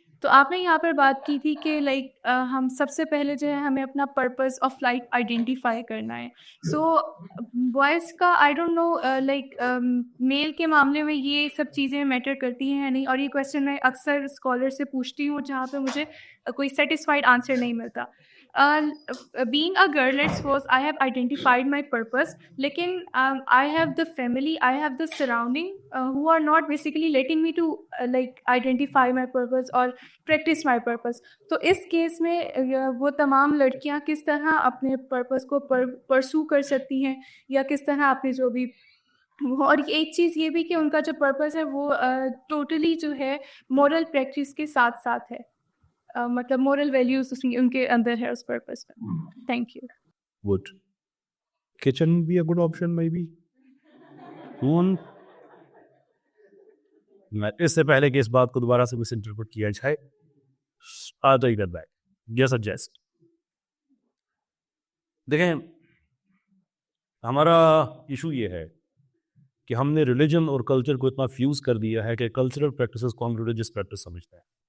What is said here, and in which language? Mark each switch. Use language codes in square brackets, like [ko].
[ur] تو آپ نے یہاں پر بات کی تھی کہ لائک ہم سب سے پہلے جو ہے ہمیں اپنا پرپز آف لائف آئیڈینٹیفائی کرنا ہے. سو بوائز کا [en] I don't know [ur] لائک میل کے معاملے میں یہ سب چیزیں میٹر کرتی ہیں یا نہیں اور یہ کویسچن میں اکثر اسکالر سے پوچھتی ہوں جہاں پہ مجھے کوئی سیٹسفائڈ آنسر نہیں ملتا. [en] being a girl, let's suppose I have identified my purpose, lekin I have the family, I have the surrounding who are not basically letting me to like identify my purpose or practice my purpose. [ur] تو اس case میں وہ تمام لڑکیاں کس طرح اپنے purpose کو پرسو کر سکتی ہیں یا کس طرح اپنے جو بھی اور ایک چیز یہ بھی کہ ان کا جو پرپس ہے وہ ٹوٹلی جو ہے مورل پریکٹس کے ساتھ ساتھ ہے مطلب مورل ویلیوز ان کے اندر ہے اس پرپس میں. [en] Thank you. Would kitchen be a good option maybe? [ur] میں اس سے پہلے کہ اس بات کو دوبارہ سے مس انٹرپریٹ کیا جائے [en] I'll take that back. Just suggest. [ur] دیکھیں ہمارا ایشو یہ ہے کہ ہم نے ریلیجن اور کلچر کو اتنا فیوز کر دیا ہے کہ کلچرل پریکٹسز کو ہم ریلیجس پریکٹس سمجھتے ہیں.